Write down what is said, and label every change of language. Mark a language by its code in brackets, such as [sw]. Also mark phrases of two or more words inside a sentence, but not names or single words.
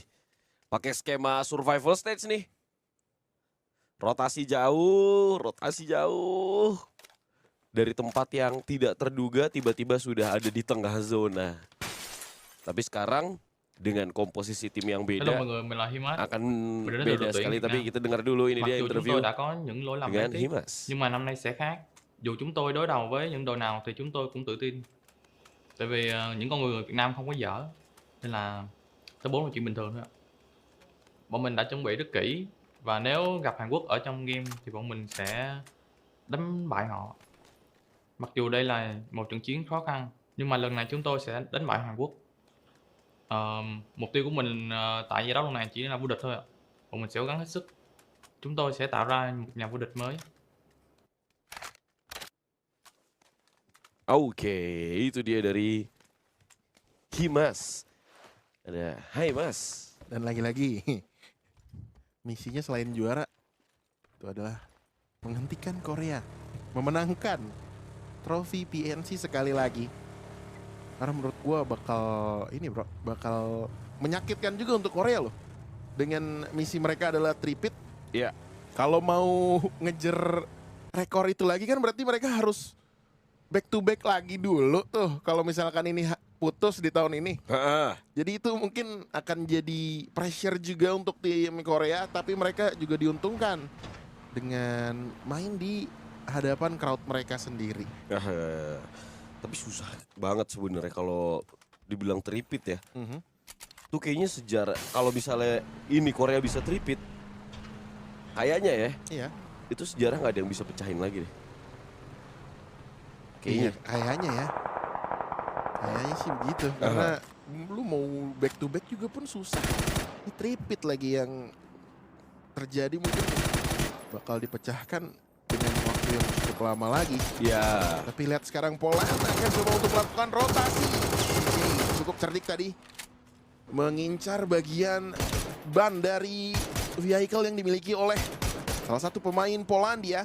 [id] Pakai skema survival stage nih. Rotasi jauh. Dari tempat yang tidak terduga tiba-tiba sudah ada di tengah zona. Tapi sekarang dengan komposisi tim yang [vi] Hello [id] beda [vi] mọi người, mình là Himas. [id] akan [vi] Mình đến từ [id] beda [vi] đội tuyển [id] sekali. [vi] Việt [id] Tapi [vi] Nam. [id] kita dengar dulu ini [vi] Mặc [id] dia [vi] dù chúng [id] interview [vi] tôi đã có những lỗi lầm [id] dengan [vi] đáng tiếc, [id] Himas. [vi] nhưng mà năm nay sẽ khác. Dù chúng tôi đối đầu với những đội nào thì chúng tôi cũng tự tin. Tại vì những con người Việt Nam không có dở, nên là top 4 là chuyện bình thường thôi ạ. Bọn mình đã chuẩn bị rất kỹ và nếu gặp Hàn Quốc ở trong game thì bọn mình sẽ đánh bại họ. Mặc dù đây là một trận chiến khó khăn, nhưng mà lần này chúng tôi sẽ đánh bại Hàn Quốc. Mục tiêu của mình tại giải đấu lần này chỉ là vô địch thôi ạ. Bọn mình sẽ cố gắng hết sức. Chúng tôi sẽ tạo ra một nhà vô địch mới. [id] Oke, itu dia dari Himas. Ada Hai Mas. Dan lagi-lagi misinya selain juara itu adalah menghentikan Korea, memenangkan trofi PNC sekali lagi. Karena menurut gua bakal menyakitkan juga untuk Korea loh. Dengan misi mereka adalah tripit. Iya. Kalau mau ngejar rekor itu lagi kan berarti mereka harus [en] back to back [id] lagi dulu tuh. Kalau misalkan ini putus di tahun ini. Jadi itu mungkin akan jadi pressure juga untuk tim Korea, tapi mereka juga diuntungkan dengan main di hadapan crowd mereka sendiri. Tapi susah banget sebenarnya kalau dibilang tripit ya. Tuh kayaknya sejarah kalau misalnya ini Korea bisa tripit, kayaknya ya. Iya. Itu sejarah nggak ada yang bisa pecahin lagi deh. Kayaknya. Kayaknya ya. Kayaknya sih begitu. Karena lu mau [en] back to back [id] juga pun susah. Ini tripit lagi yang terjadi mungkin bakal dipecahkan dengan waktu yang cukup lama lagi. Ya. Tapi lihat sekarang Poland akan coba untuk melakukan rotasi. Cukup cerdik tadi. Mengincar bagian ban dari vehicle yang dimiliki oleh salah satu pemain Polandia.